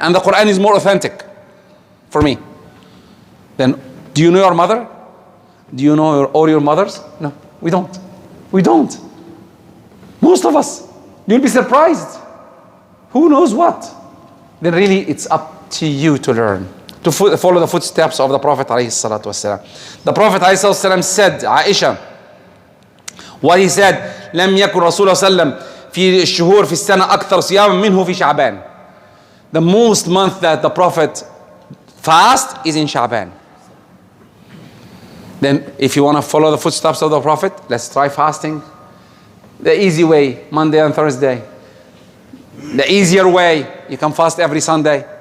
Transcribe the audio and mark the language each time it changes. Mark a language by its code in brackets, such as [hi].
[en] And the Quran is more authentic for me. Then, do you know your mother? Do you know all your mothers? No, we don't. We don't. Most of us. You'll be surprised. Who knows what? Then really, it's up to you to learn. To follow the footsteps of the Prophet ﷺ. The Prophet ﷺ said, Aisha, what he said, [ar] لم يكن رسول الله صلى الله عليه وسلم في الشهور في السنة أكثر صياما منه في شعبان. [en] The most month that the Prophet fast is in Sha'ban. Then if you want to follow the footsteps of the Prophet, let's try fasting. The easy way, Monday and Thursday. The easier way, you can fast every Sunday.